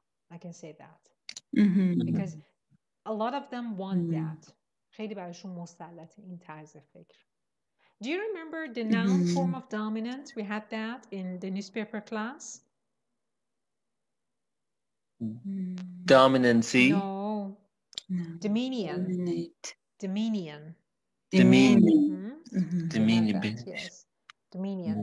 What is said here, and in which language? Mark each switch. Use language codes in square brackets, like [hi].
[en] I can say that because a lot of them want that. [fa] خیلی براشون مسلطه این طرز فکر. [en] Do you remember the noun form of dominant? We had that in the newspaper class. Dominancy? No. Dominion. Dominion. Yes. Dominion.